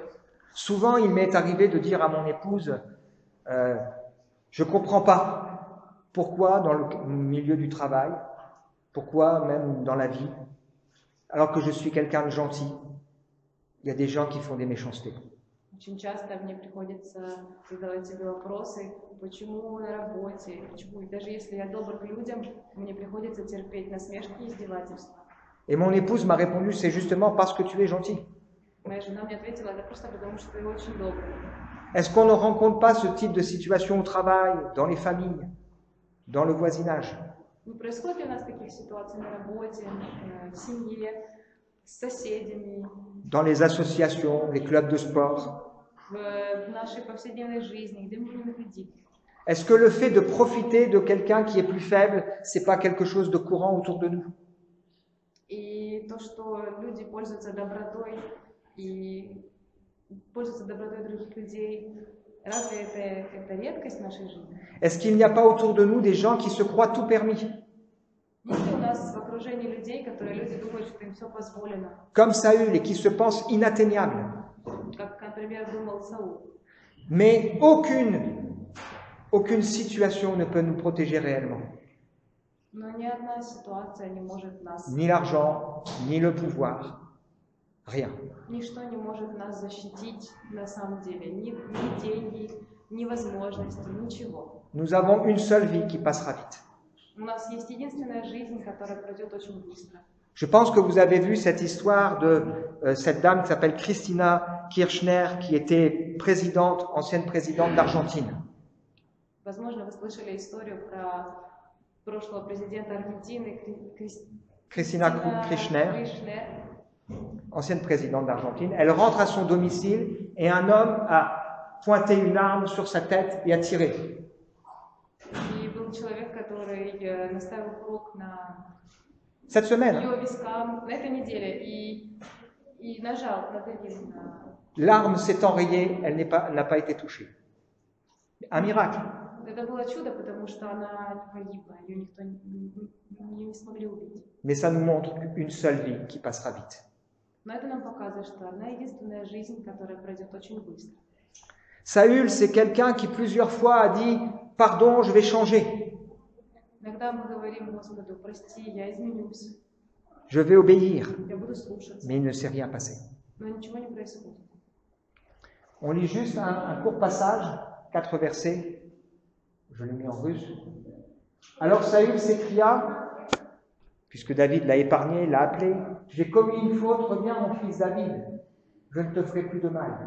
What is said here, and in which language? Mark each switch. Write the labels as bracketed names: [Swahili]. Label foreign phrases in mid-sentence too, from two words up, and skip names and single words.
[French] Souvent, il m'est arrivé de dire à mon épouse, je ne comprends pas pourquoi dans le milieu du travail, pourquoi même dans la vie, alors que je suis quelqu'un de gentil, il y a des gens qui font des méchancetés. [Russian] Очень часто мне приходится задавать себе вопросы, почему на работе, почему, даже если я добр к людям, мне приходится терпеть насмешки и издевательства. [French] Et mon épouse m'a répondu, c'est justement parce que tu es gentil. [Russian] Моя жена мне ответила, это просто потому, что ты очень добрый. [French] Est-ce qu'on ne rencontre pas ce type de situation au travail, dans les familles, dans le voisinage? [Russian] Не происходит ли у нас таких ситуаций на работе, в семье, с соседями, [French] Dans les associations, les clubs de sport? [Russian] в нашей повседневной жизни, где мы будем ходить? [French] Est-ce que le fait de profiter de quelqu'un qui est plus faible, c'est pas quelque chose de courant autour de nous? [Russian] И то, что люди пользуются добротой других людей, разве это редкость в нашей жизни? [French] Est-ce qu'il n'y a pas autour de nous des gens qui se croient tout permis? [Russian] Есть ли у нас окружении людей, которые люди думают, что им все позволено. [French] comme Saül, et qui se pense inatteignable. [Russian] Как, например, думал Саул. [French] Mais aucune situation ne peut nous protéger réellement. [Russian] Но ни одна ситуация не может нас... [French] Ni l'argent, ni le pouvoir, rien. [Russian] Ничто не может нас защитить на самом деле. Ни деньги, ни возможности, ничего. [French] Nous avons une seule vie qui passera vite. [Russian] У нас есть единственная жизнь, которая пройдет очень быстро. [French] Je pense que vous avez vu cette histoire de cette dame qui s'appelle Christina Kirchner, qui était ancienne présidente d'Argentine. [Russian] Возможно, вы слышали историю про прошлого президента Аргентины [French] Christina Kirchner, ancienne présidente d'Argentine. Elle rentre à son domicile et un homme a pointé une arme sur sa tête et a tiré. [Russian] И был человек, который наставил курок на [French] Cette semaine. [Russian] ее вискам на этой неделе и нажал, надавил на... [French] L'arme s'est enrayée, elle n'a pas été touchée. Un miracle. [Russian] Это было чудо, потому что она не погибла, ее никто не смогли убить. [French] Mais ça nous montre une seule vie qui passera vite. [Russian] Но это нам показывает, что одна единственная жизнь, которая пройдет очень быстро. [French] Saül, c'est quelqu'un qui plusieurs fois a dit « Pardon, je vais changer. [Russian] Иногда мы говорим Господу: прости, я изменюсь, [French] Je vais obéir. » [Russian] я буду слушаться. [French] Mais il ne s'est rien passé. [Russian] Но ничего не происходит. [French] On lit juste un court passage, 4 versets. Je l'ai mis en russe. Alors Saül s'écria, puisque David l'a épargné, l'a appelé, « J'ai commis une faute, reviens mon fils David, je ne te ferai plus de mal.